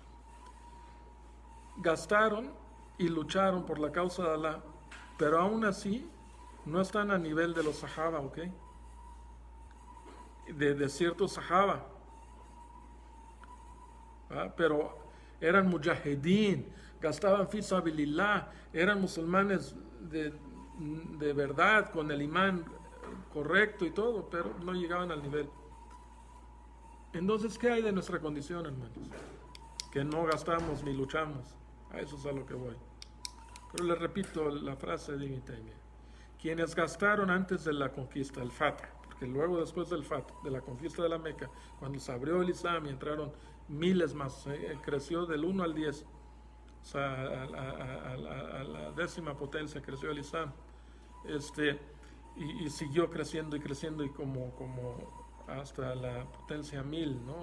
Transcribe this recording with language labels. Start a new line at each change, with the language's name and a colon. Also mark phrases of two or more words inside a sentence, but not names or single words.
Spanish: Gastaron y lucharon por la causa de Allah, pero aún así no están a nivel de los sahaba, ¿ok? De ciertos sahaba, pero eran mujahidin, gastaban
Arabic: في سبيل الله,
Spanish: eran musulmanes de verdad, con el imán correcto y todo, pero no llegaban al nivel. Entonces, ¿qué hay de nuestra condición, hermanos? Que no gastamos ni luchamos. A eso es a lo que voy. Pero les repito la frase de Ibn Taymiyyah: quienes gastaron antes de la conquista, el Fath, porque luego después del Fath, de la conquista de la Meca, cuando se abrió el Islam y entraron miles más, creció del 1 al 10, o sea, a la décima potencia creció el Islam, y siguió creciendo y creciendo, y como hasta la potencia 1000, ¿no?